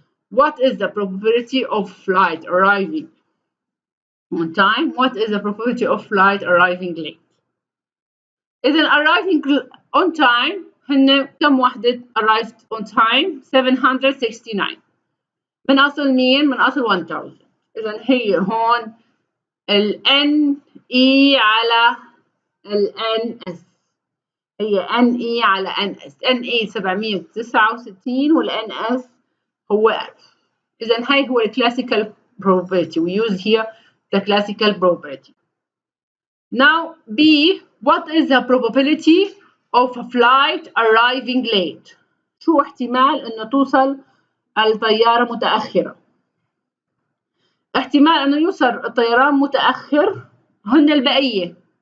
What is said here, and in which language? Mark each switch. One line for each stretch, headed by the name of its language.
English: What is the probability of flight arriving on time? What is the probability of flight arriving late?
Arabic: إذن
English: arriving on time
Arabic: هن كم وحدة
English: arrived on time؟ 769.
Arabic: من أصل مين؟ من أصل 1000. إذن هي هون ال NE على ال NS. هي NE على NS. NE 769 وال NS هو 1000. إذن هاي هو
English: classical probability. We use here the classical probability. Now B, what is the probability of a flight arriving late?
Arabic: شو احتمال إنه توصل الطيارة متأخرة؟ احتمال إنه يوصل الطيران متأخر هن البقية.